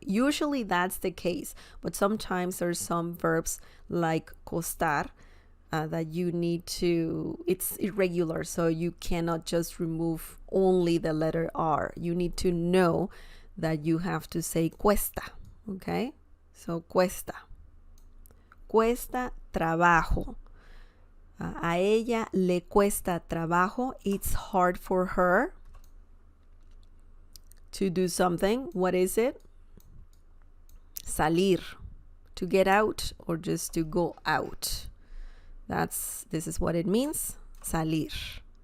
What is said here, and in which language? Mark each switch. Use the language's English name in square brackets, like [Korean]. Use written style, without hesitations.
[English] Usually that's the case, but sometimes there's some verbs like costar that you need to, it's irregular, so you cannot just remove only the letter R. You need to know that you have to say cuesta, okay? So [Spanish] cuesta. Cuesta trabajo. A ella le cuesta trabajo. [English] It's hard for her to do something. What is it? Salir. To get out or just to go out. This is what it means. Salir.